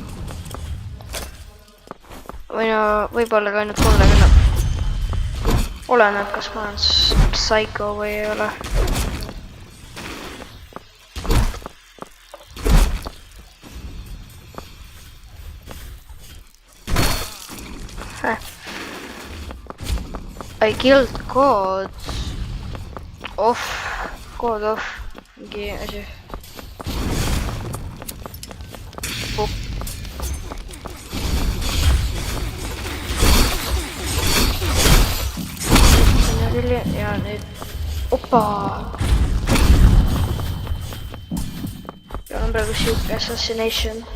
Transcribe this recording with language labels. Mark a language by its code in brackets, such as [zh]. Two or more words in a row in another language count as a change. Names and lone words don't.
[et] Või no, võib-olla ka ainult mulle, aga oleneb, kas ma olen psycho või ei ole. [en] I killed God. Off. God off. [et] Mingi asi. Ja nüüd. Opa. Ja on praegu siuke assassination.